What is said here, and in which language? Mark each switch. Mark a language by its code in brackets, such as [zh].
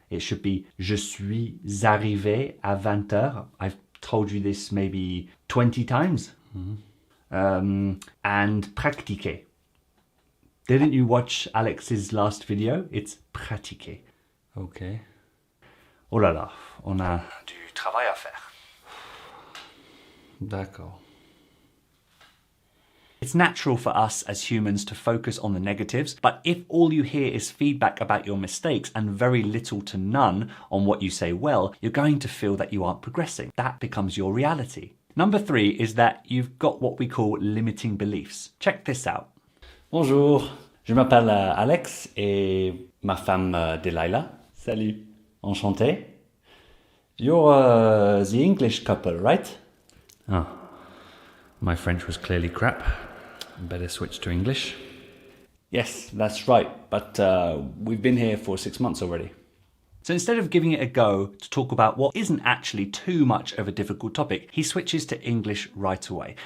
[en] It should be [fr] je suis arrivé à 20h. [en] I've told you this maybe 20 times. And pratiquer. Didn't you watch Alex's last video? It's pratiquer. Ok. [fr] Oh là là, on a du travail à faire. D'accord. [en] It's natural for us as humans to focus on the negatives, but if all you hear is feedback about your mistakes and very little to none on what you say well, you're going to feel that you aren't progressing. That becomes your reality. Number 3 is that you've got what we call limiting beliefs. Check this out. [fr] Bonjour, je m'appelle Alex et ma femme Delilah. Salut. Enchanté. [en] You're the English couple, right? Oh, my French was clearly crap. Better switch to English. Yes, that's right, but we've been here for 6 months already. So instead of giving it a go to talk about what isn't actually too much of a difficult topic, he switches to English right away.